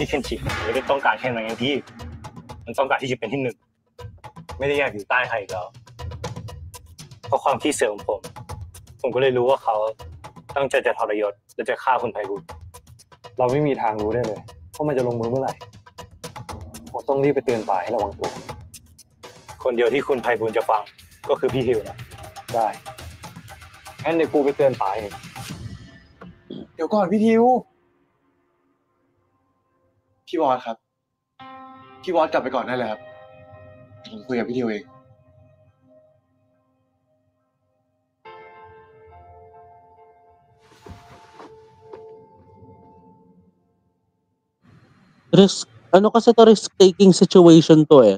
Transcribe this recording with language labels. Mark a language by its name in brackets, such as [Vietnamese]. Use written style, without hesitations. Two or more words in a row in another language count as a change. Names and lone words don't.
[Thai] เคนจิไม่ได้ต้องการแค่นั้นไงพี่ มันต้องการที่จะเป็นที่หนึ่ง ไม่ได้อยากอยู่ใต้ใครอีกแล้วเพราะความขี้เสือกของผมก็เลยรู้ว่าเขาตั้งใจจะทรยศและจะฆ่าคุณไพบูลย์เราไม่มีทางรู้ได้เลยว่ามันจะลงมือเมื่อไหร่ผมต้องรีบไปเตือนป่าให้ระวังตัวคนเดียวที่คุณไพบูลย์จะฟังก็คือพี่ฮิวนะได้งั้นเดี๋ยวกูไปเตือนป่าเองเดี๋ยวก่อนพี่ทิว พี่วอสครับ พี่วอสกลับไปก่อนได้เลยครับ ผมคุยกับพี่ทิวเอง [Filipino] Risk, ano kasi to, [English] risk-taking situation [Filipino] to eh.